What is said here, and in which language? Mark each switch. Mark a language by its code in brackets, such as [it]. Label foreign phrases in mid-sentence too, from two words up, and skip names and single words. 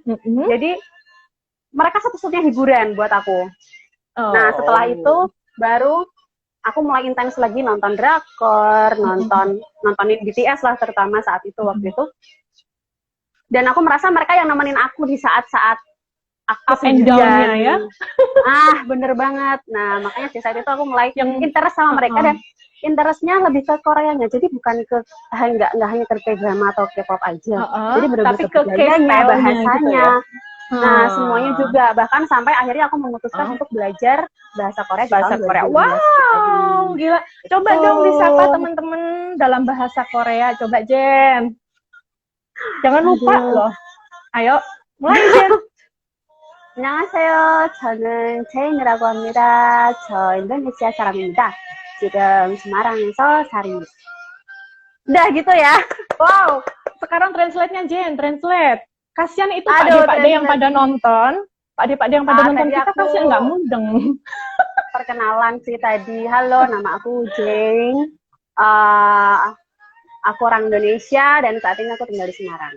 [id] Jadi mereka satu-satunya hiburan buat aku. Nah, setelah itu baru aku mulai intens lagi nonton drakor, nontonin BTS lah terutama saat itu waktu itu. Dan aku merasa mereka yang nemenin aku di saat-saat aku [en] up and down- [id] nya ya. Bener banget. Nah, makanya di saat itu aku mulai interest sama mereka dan interestnya lebih ke Koreanya. Jadi bukan ke nggak hanya ke K-drama atau K-pop aja. Jadi benar-benar ke budayanya, bahasanya. Gitu ya. Nah, semuanya juga. Bahkan sampai akhirnya aku memutuskan untuk belajar bahasa Korea. Wow, gila. Coba dong disapa teman-teman dalam bahasa Korea. Coba Jen. Jangan lupa loh. Ayo, mulai Jen. [ko] 안녕하세요. 저는 제인이라고 합니다. 저 인도네시아 사람입니다. 지금 Semarang에서 살입니다. [id] Udah gitu ya. Wow. Sekarang translate-nya Jen, translate. Kasian itu pakde-pakde yang pada nonton. Pakde-pakde yang pada nonton kita kasian nggak mudeng. Perkenalan sih tadi. Halo, nama aku Jane. Aku orang Indonesia dan saat ini aku tinggal di Semarang.